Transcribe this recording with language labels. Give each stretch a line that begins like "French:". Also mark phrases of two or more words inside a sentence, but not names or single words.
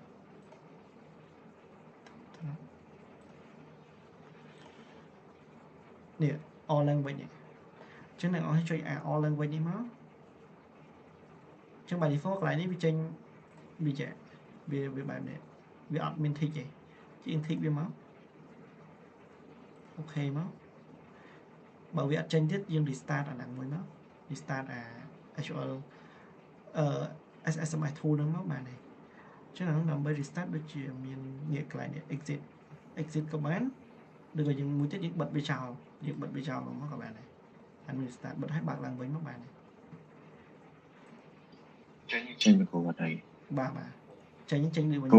Khmer: នេះ
English: all language
Khmer: នេះអញ្ចឹងអ្នកនរចុច
English: all language
Khmer: នេះមកអញ្ចឹង
English: by default
Khmer: កន្លែងនេះវាចេញវាបែបនេះវាអត់មាន tick ទេជាង tick វាមក អូខេមកបើវាអត់ចេញទៀតយើង restart អាហ្នឹងមួយមក
English: restart actual SSMS tool
Khmer: ហ្នឹងមកបានទេអញ្ចឹងដើម្បី restart ដូចជាមាននេះកន្លែងនេះ exit ក៏បានឬក៏យើងមួយទៀតយើងបិទវាចោលមកក៏បានដែរអានេះ restart បិទឲ្យបើកឡើងវិញមកបានដែរ ចេញមកគោលអត់អី បាទចេញនេះវិញ